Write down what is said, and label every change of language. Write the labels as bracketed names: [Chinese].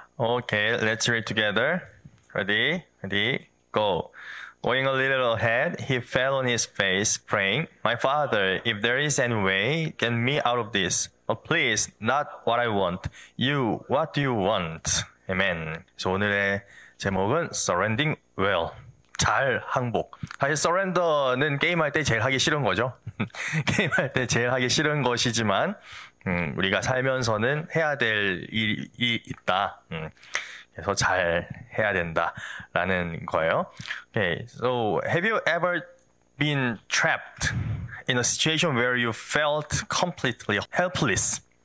[English] Okay, let's read together. Ready, go. Going a little ahead, he fell on his face, praying, "My Father, if there is any way, get me out of this. But please, not what I want. You, what do you want?" Amen. [Korean] 그래서 오늘의 제목은 [English] Surrendering Well. [Korean] 잘 항복. 사실 surrender는 게임할 때 제일 하기 싫은 거죠. 게임할 때 제일 하기 싫은 것이지만 우리가 살면서는 해야 될 일이 있다. 그래서 잘 해야 된다라는 거예요. [English] Okay, so have you ever been trapped in a situation where you felt completely helpless?